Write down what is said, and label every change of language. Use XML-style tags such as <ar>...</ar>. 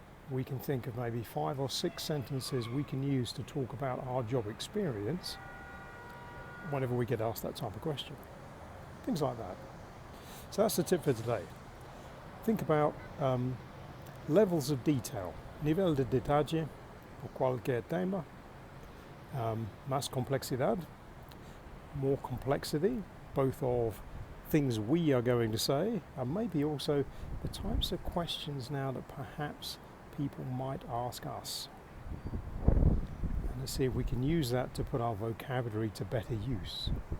<en>we can think of maybe 5 or 6 sentences we can use to talk about our job experience whenever we get asked that type of question. Things like that. So that's the tip for today. Think about levels of detail.</en> <es>Nivel de detalle por cualquier tema. Más complexidad.</es> <en>More complexity, both of things we are going to say, and maybe also the types of questions now that perhaps people might ask us. And let's see if we can use that to put our vocabulary to better use.</en>